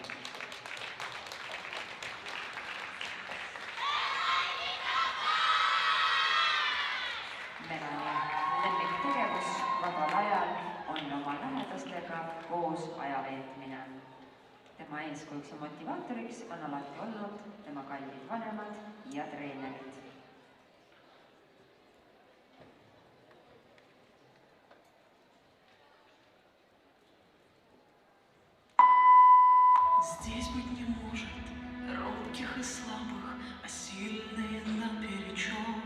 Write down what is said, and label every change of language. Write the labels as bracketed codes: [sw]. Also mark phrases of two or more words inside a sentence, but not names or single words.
[et] Melanie lemmiktegevus vabal ajal on oma lähedastega koos aja veetmine. Tema eeskujuks ja motivaatoriks on alati olnud tema kallid vanemad ja treenerid. [ru] Здесь быть не может робких и слабых, а сильные наперечет.